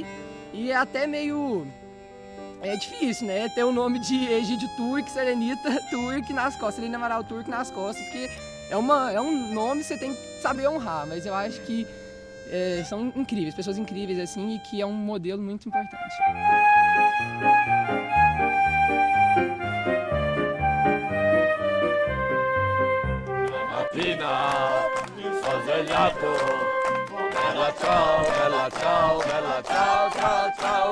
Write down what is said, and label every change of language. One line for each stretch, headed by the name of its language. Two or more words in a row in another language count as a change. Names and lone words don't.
Portuguese: E é até meio difícil, né? Ter o nome de Egídio Turk, Serenita Turk nas costas, Serena Amaral Turk nas costas, porque é um nome que você tem que saber honrar, mas eu acho que são incríveis, pessoas incríveis, assim, e que é um modelo muito importante.
Italian: Sono svegliato, bella ciao, bella ciao, bella ciao, ciao, ciao,